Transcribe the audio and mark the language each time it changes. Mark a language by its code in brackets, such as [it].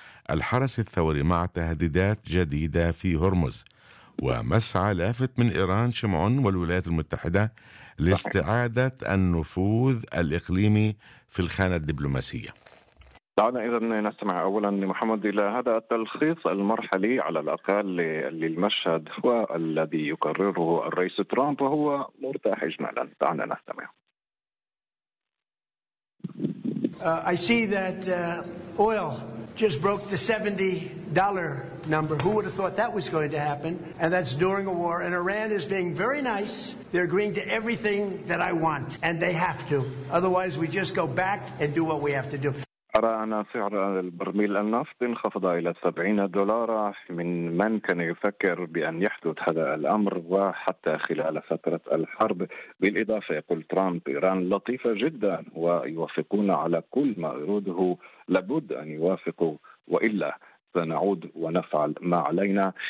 [ar] الحرس الثوري مع تهديدات جديدة في هرمز، ومسعى لافت من إيران، شمعون، والولايات المتحدة لاستعادة النفوذ الإقليمي في الخانة الدبلوماسية. دعنا إذن نستمع أولا لمحمد إلى هذا التلخيص المرحلي على الأقل للمشهد والذي يكرره الرئيس ترامب وهو مرتاح إجمالا. دعنا نستمع. [en] I see that oil just broke the $70 number. Who would have thought that was going to happen? And that's during a war. And Iran is being very nice. They're agreeing to everything that I want. And they have to. Otherwise, we just go back and do what we have to do. [ar] أرى أن سعر البرميل النفط انخفض إلى $70 من من كان يفكر بأن يحدث هذا الأمر وحتى خلال فترة الحرب. بالإضافة يقول ترامب إيران لطيفة جدا ويوافقون على كل ما يريده، لابد أن يوافقوا وإلا سنعود ونفعل ما علينا.